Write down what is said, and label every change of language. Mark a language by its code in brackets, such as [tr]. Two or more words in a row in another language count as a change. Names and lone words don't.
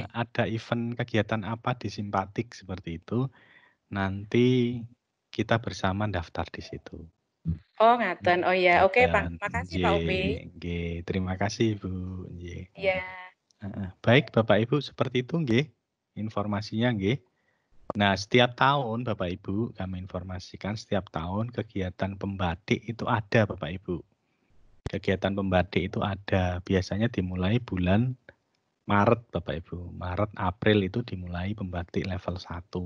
[id] ada event kegiatan apa di Simpatik seperti itu, nanti kita bersama daftar di situ. Oh, ngaten. Oh ya, oke Pak. Ngaten. Makasih Pak Upi. Nggih. Terima kasih, Bu. Nggih. Iya. Heeh. Baik, Bapak Ibu, seperti itu nggih informasinya nggih. Nah, setiap tahun Bapak Ibu, kami informasikan setiap tahun kegiatan pembatik itu ada Bapak Ibu. Kegiatan pembatik itu ada, biasanya dimulai bulan Maret Bapak Ibu. Maret, April itu dimulai pembatik level 1.